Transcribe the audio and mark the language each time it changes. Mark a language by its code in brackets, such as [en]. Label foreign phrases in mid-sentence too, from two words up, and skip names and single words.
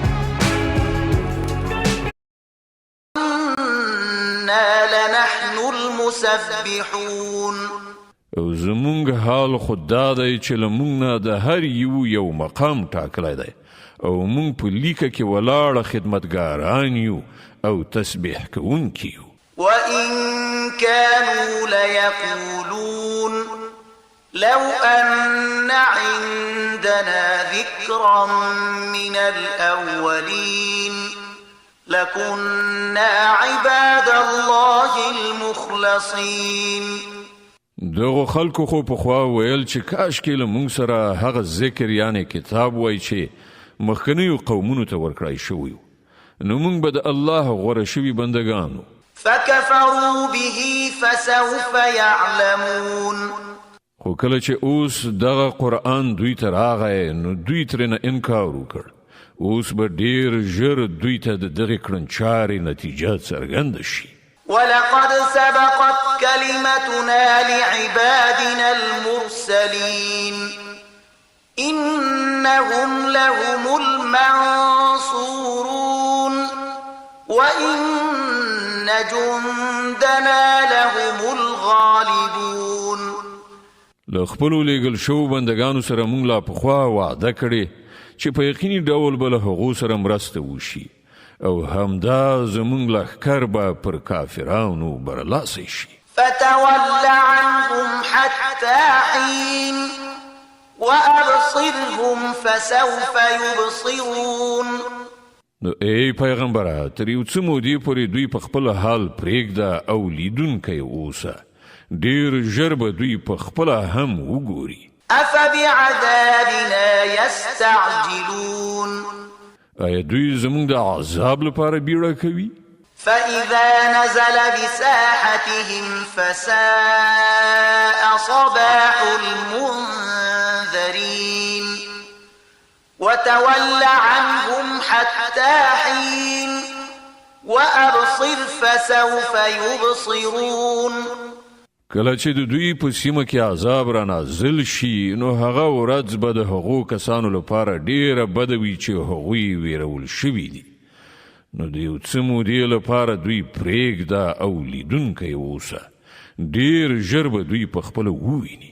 [ar] إنا لنحن المسبحون [ps] او زمونږ حال خدا دی چې لمونږ نه د هر یو مقام ټاکلی دی او مونږ په لیکه کې ولاړه خدمتګاران یو او تسبیح کوونکي یو. [ar] وإن كانوا ليقولون لو أن عندنا ذكرا من الأولين لكنا عباد الله المخلصين. [ps] دغه خلکو خو پخوا ویل چې کاش کې له مونږ سره هغه ذکر یعنی کتاب وای چې مخکنیو قومونو ته ورکړای شوی نو مونږ به د الله غوره شوي بندگانو. [ar] فكفروا به فسوف يعلمون. [ps] خو کله چې اوس دغه قرآن دوی ته راغی نو دوی ترنه انکار وکړ. اوس به ډیر ژر دوی ته د دغه کړنچارې نتیجه څرګنده شي. [ar] ولقد سبقت كلمتنا لعبادنا المرسلين إنهم لهم المنصورون وإن جندنا لهم الغالبون. [ps] له خپلو لیږل شوو بندګانو سره موږ لا پخوا وعده کړې چې په یقیني ډول به له هغو سره مرسته وشي او همدا زمونږ لښکر به پر کافرانو برلاسی شي. [ar] فتول عنهم حتى حين وأبصرهم فسوف يبصرون. [ps] نو ای پیغمبره تر یو څه مودې پورې دوی په خپل حال پرېږده او لیدونکی اوسه. ډېر ژر به دوی په خپله هم وګوري. [ar] أفبعذابنا يستعجلون. [ps] آیا دوی زمونږ د عذاب لپاره بیړه کوي؟ [ar] فإذا نزل بساحتهم فساء صباح المنذرين وتول عنهم حتى حين وأبصر فسوف يبصرون. [ps] کله چې د دوی په سیمه کې عذاب را نازل شي نو هغه ورځ به د هغو کسانو لپاره ډیره بده وي چې هغوی ویرول شوي دي. نو د یو څه مودې لپاره دوی پرېږده او لیدونکی اوسه. ډیر ژر به دوی په خپله وویني.